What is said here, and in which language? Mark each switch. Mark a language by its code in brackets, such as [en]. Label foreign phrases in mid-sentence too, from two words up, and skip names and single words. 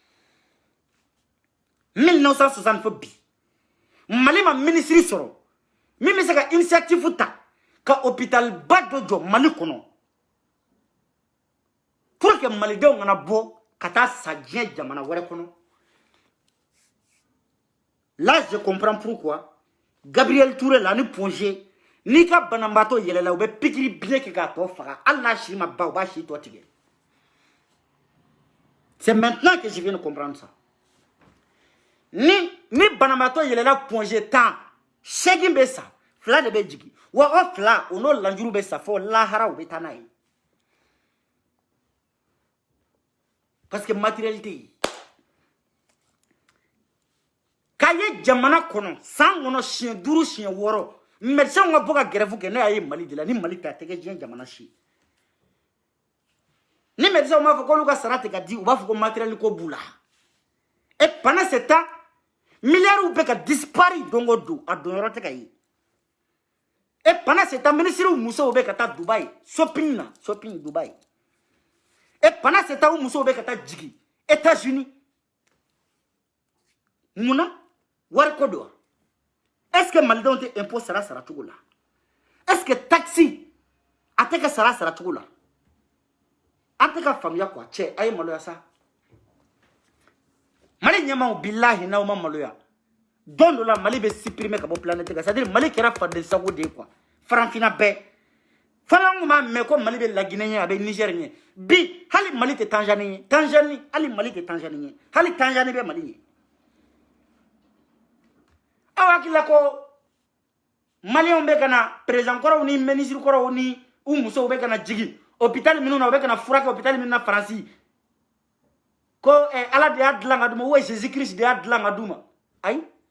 [bm] 1960 fɔ bi Mali ma ministre sɔrɔ min bɛ se ka initiative ta ka hôpital ba dɔ jɔ Mali kɔnɔ [fr] pour que [bm] malidenw kana bɔ ka taa sa diɲɛ jamana wɛrɛ kɔnɔ [fr] là je comprends pourquoi [bm] Gabriel Touré la ni Pongé ni ka banabaatɔ yɛlɛla u bɛ pikiri biɲɛ kɛ k'a tɔ faga hali n'a si ma ban u b'a si tɔ tigɛ [fr] c'est maintenant que je viens de comprendre ça [bm] ni banabaatɔ yɛlɛla Pongé 10 8 bɛ sa 2 de bɛ jigin wa o 2 o n'o lanjuru bɛ sa fɔ lahara u bɛ taa n'a ye [fr] parce que [bm] matérialité ye k'a ye jamana kɔnɔ san kɔnɔ siɲɛ 5 siɲɛ 6 médecin ka bɔ ka grève kɛ ne y'a ye Mali de la ni Mali tɛ a tɛ kɛ diɲɛ jamana si ni médecin m'a fɔ k'olu ka sara tɛ ka di u b'a fɔ ko matériel ko b'u la [fr] et pendant ce temps milliards [bm] bɛ ka disparaître don o don a don yɔrɔ tɛ ka ye [fr] et pendant ce temps [bm] ministres musow bɛ ka taa Dubaï shopping Dubaï [fr] et pendant ce temps [bm] musow bɛ ka taa jigin États-Unis mun na wari ko don [fr] est-ce que [bm] malidenw tɛ impôt sara cogo la [fr] est-ce que [bm] taxi a tɛ kɛ sara cogo la an tɛ ka faamuya quoi cɛ a ye maloya sa Mali ɲɛmaw billahi n'aw ma maloya don dɔ la Mali bɛ supprimer ka bɔ planète kan [fr] c'est-à-dire [bm] Mali kɛra faden sago de ye quoi farafinna bɛɛ fana kun b'a mɛn ko Mali bɛ Laginɛ ɲɛ a bɛ Niger ɲɛ bi hali Mali tɛ Tanzanie ɲɛ hali Mali tɛ Tanzanie ɲɛ hali Tanzanie bɛ Mali ɲɛ aw hakilila ko maliyɛnw bɛ ka na président kɔrɔw ni ministre kɔrɔw ni u musow bɛ ka na jigin hôpital minnu na u bɛ ka na furakɛ hôpital minnu na Faransi ko Ala de y'a dilan ka d'u ma ou Jésus Christ de y'a dilan ka d'u ma ayi